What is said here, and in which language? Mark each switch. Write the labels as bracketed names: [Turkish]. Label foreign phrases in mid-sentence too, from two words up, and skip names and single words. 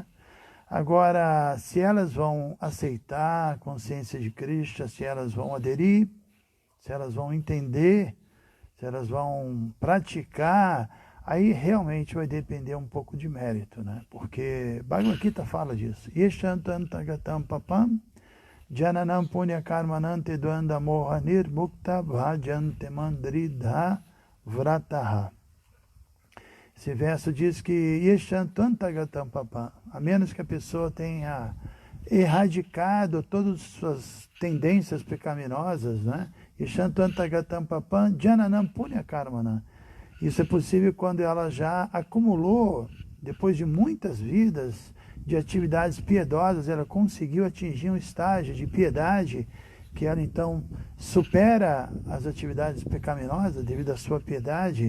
[Portuguese] Agora, se elas vão aceitar a consciência de Krishna, se elas vão aderir, se elas vão entender, se elas vão praticar, aí realmente vai depender um pouco de mérito, né? Porque Bhagavad Gita fala disso. [Sanskrit] Yeshantantagatam papam jananam punya karmanante dvanda moha nirmukta bhajante mandridha vrataha. [Portuguese] Esse verso diz que [Sanskrit] Yeshantantagatam papam, [Portuguese] a menos que a pessoa tenha erradicado todas as suas tendências pecaminosas, né? [Sanskrit] Yeshantantagatam papam jananam punya karmanam. [Portuguese] Isso é possível quando ela já acumulou, depois de muitas vidas de atividades piedosas, ela conseguiu atingir um estágio de piedade que ela então supera as atividades pecaminosas devido à sua piedade.